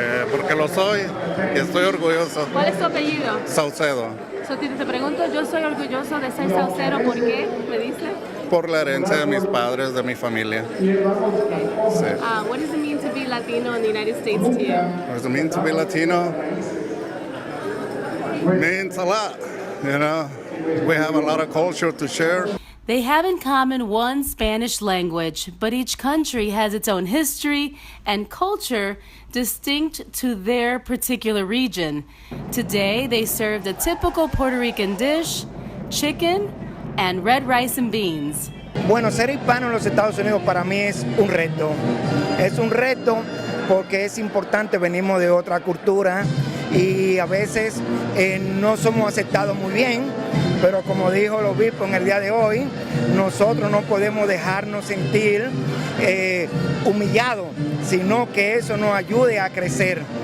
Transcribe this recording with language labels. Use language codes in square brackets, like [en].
[es] Porque lo soy y estoy orgulloso. ¿Cuál es tu apellido? Saucedo. Te pregunto, yo soy orgulloso de ser saucero, ¿por qué? ¿Me dice? Por la herencia de mis padres, de mi familia. Sí. [en] What does it mean to be Latino in the United States to you? What does it mean to be Latino? Means a lot, you know. We have a lot of culture to share. They have in common one Spanish language, but each country has its own history and culture distinct to their particular region. Today, they serve the typical Puerto Rican dish, chicken, and red rice and beans. [es] Bueno, ser hispano en los Estados Unidos para mí es un reto. Es un reto porque es importante, venimos de otra cultura y a veces no somos aceptados muy bien. Pero como dijo el obispo en el día de hoy, nosotros no podemos dejarnos sentir humillados, sino que eso nos ayude a crecer.